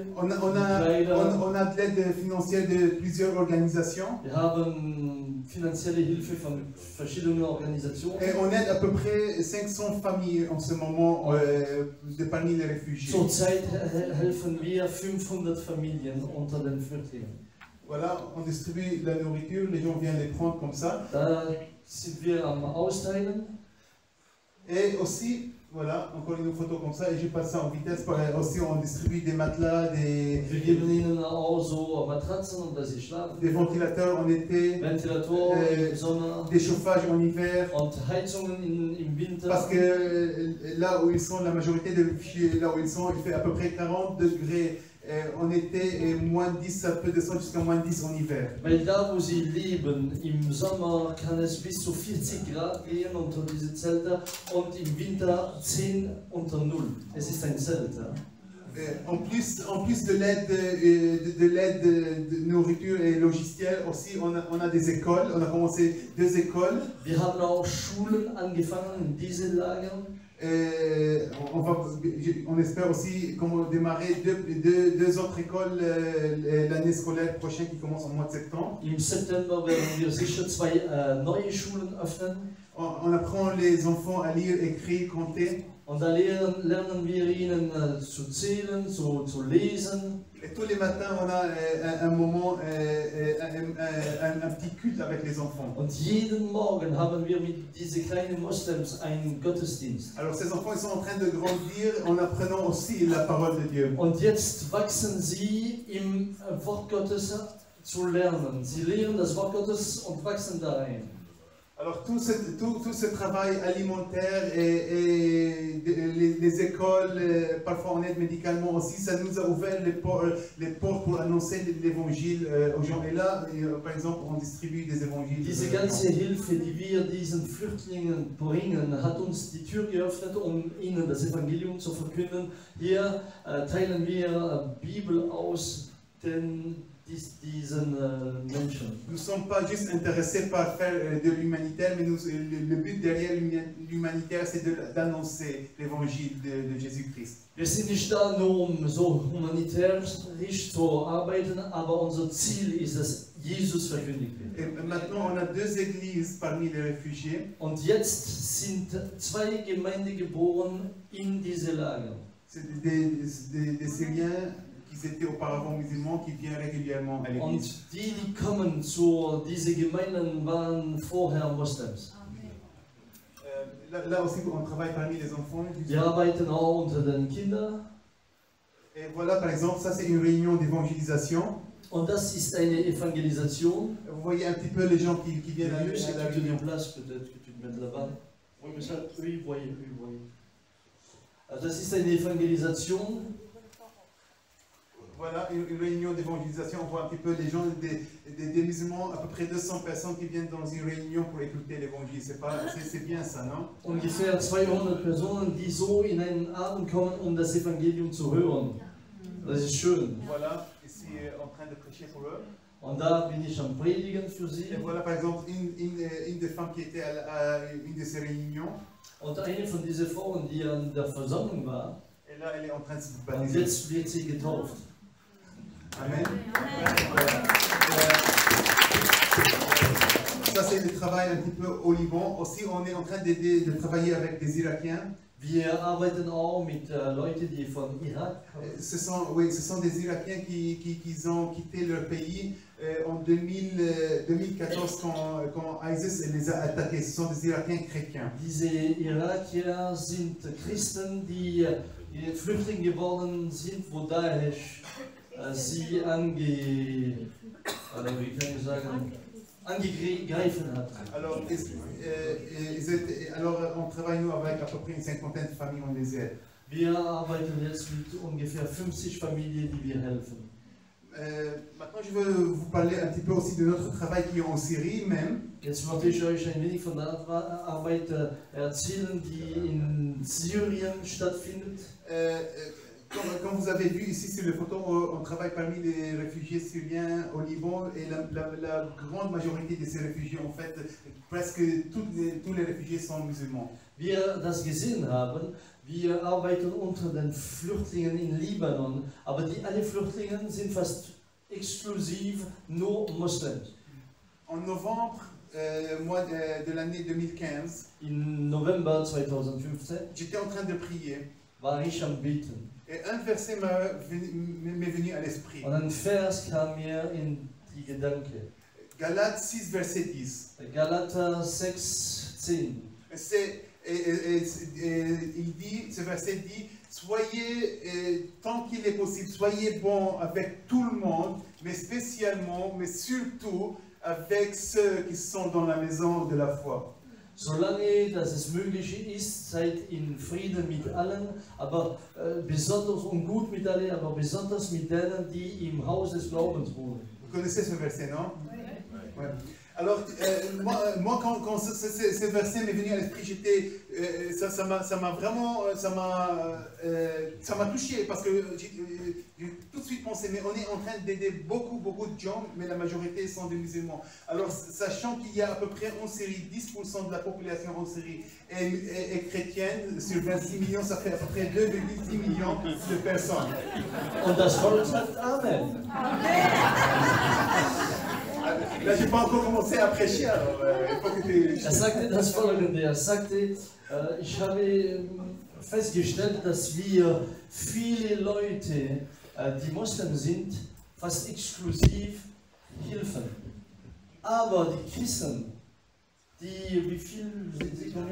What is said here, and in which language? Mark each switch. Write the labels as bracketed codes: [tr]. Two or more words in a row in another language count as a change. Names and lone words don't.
[fr] On a de l'aide financière de plusieurs organisations. [de] Wir haben finanzielle Hilfe von verschiedenen Organisationen. [fr] Et on aide à peu près 500 familles en ce moment parmi les réfugiés. [de] Zurzeit helfen wir 500 Familien unter den Flüchtlingen. [fr] Voilà, on distribue la nourriture, les gens viennent les prendre comme ça. [de] Da sind wir am Austeilen. [fr] Et aussi, voilà, encore une photo comme ça, et je passe ça en vitesse. Aussi, on distribue des matelas, [de] Wir geben ihnen auch so Matratzen, um dass sie schlafen. [fr] des ventilateurs en été, [de] Ventilatoren im Sommer [fr] des chauffages en hiver. [de] und Heizungen im Winter. [fr] Parce que là où ils sont, la majorité des réfugiés, là où ils sont, il fait à peu près 40 degrés en été et moins 10, ça peut descendre jusqu'à moins 10 en hiver. [de] Weil da, wo sie leben, im Sommer kann es bis zu 40 Grad gehen unter diese Zelte und im Winter 10 unter 0. Es ist ein Zelt. Ja? [fr] En plus de l'aide de nourriture et logicielle, aussi on a des écoles. On a commencé 2 écoles. [de] Wir haben auch Schulen angefangen in diesen Lagern. [fr] On va on espère aussi démarrer deux autres écoles l'année scolaire prochaine qui commence au mois de septembre. [de] Im September werden wir sicher 2 neue Schulen öffnen. [fr] On apprend les enfants à lire, écrire, compter. [de] Und da lernen wir ihnen zu zählen, zu lesen. [fr] Et tous les matins, on a un moment, un petit culte avec les enfants. [de] Und jeden Morgen haben wir mit diesen kleinen Moslems einen Gottesdienst. [fr] Alors ces enfants, ils sont en train de grandir en apprenant aussi la parole de Dieu. [de] Und jetzt wachsen sie im Wort Gottes zu lernen. Sie lehren das Wort Gottes und wachsen darin. [fr] Alors tout ce travail alimentaire et les écoles, parfois en aide médicalement aussi, ça nous a ouvert les portes pour annoncer l'évangile aux gens. Et là, par exemple, on distribue des évangiles. [de] Diese ganze Hilfe, die wir diesen Flüchtlingen bringen, hat uns die Tür geöffnet, um ihnen das Evangelium zu verkünden. Hier teilen wir Bibel aus diesen Menschen. [fr] Nous ne sommes pas juste intéressés par faire de l'humanitaire, mais le but derrière l'humanitaire, c'est d'annoncer l'évangile de Jésus-Christ. [de] Wir sind nicht da nur, um so humanitärisch zu arbeiten, aber unser Ziel ist, dass Jesus verkündigt wird. [fr] Et maintenant, on a 2 églises parmi les réfugiés. [de] Und jetzt sind 2 Gemeinden geboren in diese Lager. [fr] C'est des Syriens qui étaient auparavant musulmans, qui viennent régulièrement à [de] Und [fr] l'église. [de] die kommen zu diese Gemeinden waren vorher Moslems. [fr] Là aussi, on travaille parmi les enfants. [de] Wir arbeiten auch unter den Kindern. [fr] Et voilà, par exemple, ça c'est une réunion d'évangélisation. [de] Und das ist eine Evangelisation. [fr] Vous voyez un petit peu les gens qui viennent à C'est la que tu te réunion. déplaces, peut-être que tu te mets là-bas. Oui, mais ça, eux, ils voyaient. [de] Also das ist eine Evangelisation. [fr] Voilà, une réunion d'évangélisation. On voit un petit peu les gens, des musulmans, à peu près 200 personnes qui viennent dans une réunion pour écouter l'évangile. C'est bien ça, non? [de] Ungefähr 200 Personen, die so in einen Abend kommen, um das Evangelium zu hören. Das ist schön. [fr] Voilà, ici en train de prêcher pour eux. [de] Und da bin ich am Predigen für sie. [fr] Et voilà par exemple une des femmes qui était à une de ces réunions. [de] Und eine von diesen Frauen, die an der Versammlung war, [fr] Et là, elle est en train de se [de] und [fr] baptiser. [de] jetzt wird sie getauft. Amen. [fr] Ça, c'est le travail un petit peu au Liban. Aussi, on est en train de travailler avec des Irakiens. [de] Wir arbeiten auch mit Leuten, die von Irak kommen. [fr] Ce sont des Irakiens qui ont quitté leur pays en 2014 quand ISIS les a attaqués. Ce sont des Irakiens chrétiens. [de] Diese Irakier sind Christen, die Flüchtlinge geworden sind, wo Daesh sie angegriffen hat. [fr] Alors, on travaille nous avec à peu près une 50aine de familles, on les aide. [de] Wir arbeiten jetzt mit ungefähr 50 Familien, die wir helfen. [fr] Maintenant, je veux vous parler un petit peu aussi de notre travail qui est en Syrie même. [de] Jetzt möchte ich euch ein wenig von der Arbeit erzählen, die in Syrien stattfindet. [fr] Comme vous avez vu ici sur les photos, on travaille parmi les réfugiés syriens au Liban et la grande majorité de ces réfugiés, en fait, presque tous les réfugiés sont musulmans. [de] Wir das gesehen haben, wir arbeiten unter den Flüchtlingen in Libanon, aber alle Flüchtlinge sind fast exklusiv nur Moslems. [fr] En novembre, mois de l'année 2015, [de] Im November 2015 [fr] j'étais en train de prier [de] war ich am Beten. [fr] et un verset m'est venu à l'esprit. [de] Und ein Vers kam mir in die Gedanken. [fr] Galates 6, verset 10. [de] Galater 6,10. [fr] Ce verset dit, soyez, tant qu'il est possible, soyez bons avec tout le monde, mais spécialement, mais surtout avec ceux qui sont dans la maison de la foi. [de] Solange dass es möglich ist, seid in Frieden mit allen, aber besonders und gut mit allen, aber besonders mit denen, die im Haus des Glaubens wohnen. [fr] Vous connaissez ce verset, non? Ouais. Alors, moi quand ce verset m'est venu à l'esprit, ça m'a vraiment ça m'a touché parce que j'ai tout de suite pensé, mais on est en train d'aider beaucoup de gens, mais la majorité sont des musulmans. Alors, sachant qu'il y a à peu près en Syrie, 10% de la population en Syrie est chrétienne, sur 26 millions, ça fait à peu près 2,6 millions de personnes. [de] Und das Volk sagt Amen. [fr] Là, j'ai pas encore commencé à prêcher, alors il faut que tu... [de] Sagte das Folgende, sagte, ich habe festgestellt, dass wir viele Leute, die Moslem sind, fast exklusiv helfen. Aber die Christen, die, wie viel sind sie?